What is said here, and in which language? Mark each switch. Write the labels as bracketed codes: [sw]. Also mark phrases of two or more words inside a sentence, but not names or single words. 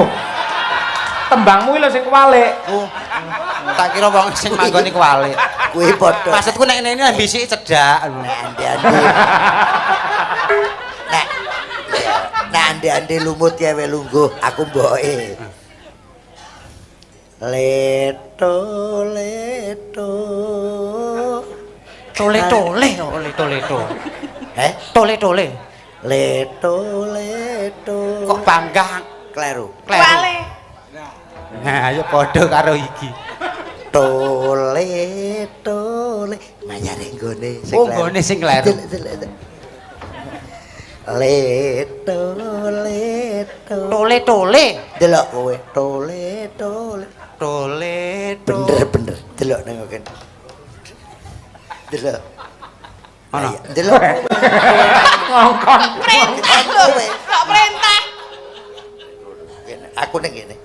[jv] Tembangmu iki lho sing kuwalik. Tak kira wong sing manggone kuwalik. Kuwi padha. Maksudku nek ngene iki bisik cedak. Ande-ande. Nek ande-ande lumut ya we lungguh, aku mboke. Leto leto. Tole-tole, Heh? tole-tole. Leto leto. Kok bangga kleru? kuwale Nah, ayo padha karo iki. Tole tole. Mayare nggone sing Oh, nggone sing kleru. Leto leto. Tole-tole. Delok kowe. Tole tole. Tole-tole. Bener delok nang kene. Delok. Ana. Delok. Ngongkon. perintah lho kok perintah Aku nang kene.